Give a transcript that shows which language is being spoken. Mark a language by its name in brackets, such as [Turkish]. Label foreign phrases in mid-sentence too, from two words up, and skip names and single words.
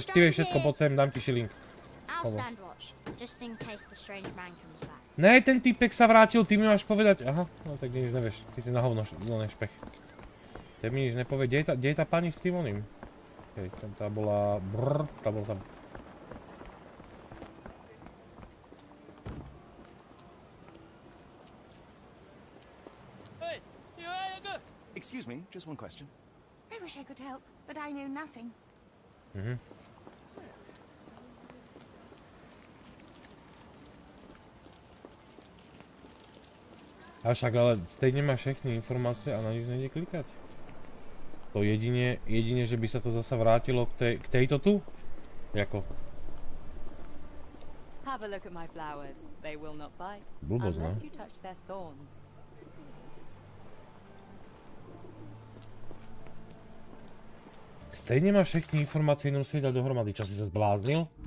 [Slovak] Ty vieš všetko, poď sem, dám ti šiling. Ne, ten týpek sa vrátil, ty mi máš povedať. Aha, no tak nič nevieš. Ty si na hovno nešpech. Ty mi nič nepovie. Kde je tá pani s tým oným? Tá bola... tá bola tam. [English] Excuse me, just one question. I wish I could help, but I know nothing. [Slovak] A však ale stejne má všechny informácie a na nič nejde klikať. To jedine, že by sa to zasa vrátilo k tejto tu? Jako? [English] Have a look at my flowers. They will not bite [Slovak] Blbosť, no? [English] unless you touch their thorns. [Slovak] Stejne má všechny informácie, jenom si dať dohromady. Čo si sa zbláznil?